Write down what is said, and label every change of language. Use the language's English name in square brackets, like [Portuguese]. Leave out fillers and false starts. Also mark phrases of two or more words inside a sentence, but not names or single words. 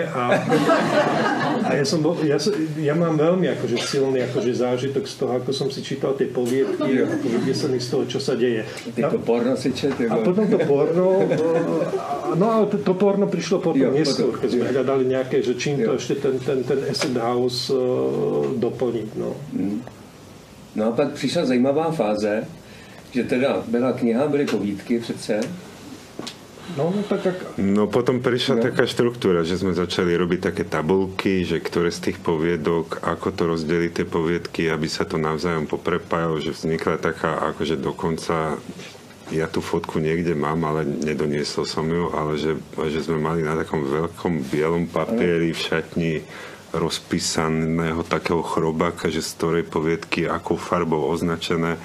[Slovak] A ja mám veľmi akože silný akože zážitok z toho, ako som si čítal tie poviedky a vydesený z toho, čo sa deje. [Czech] To porno si četl. [Slovak] A potom to porno, ale to porno prišlo potom neskôr, keď sme hľadali nejaké, že čím to ešte ten [English] acid house [Slovak] doplniť. [Czech] No a pak přišla zajímavá fáze, že teda byla kniha, byly povídky přece. [Slovak] No potom prišla taká štruktúra, že sme začali robiť také tabulky, že ktoré z tých poviedok, ako to rozdeliť tie poviedky, aby sa to navzájom poprepájalo, že vznikla taká, akože dokonca ja tú fotku niekde mám, ale nedoniesol som ju, ale že sme mali na takom veľkom bielom papieri v šatni rozpísaného takého chrobáka, že z ktorej poviedky akou farbou označené.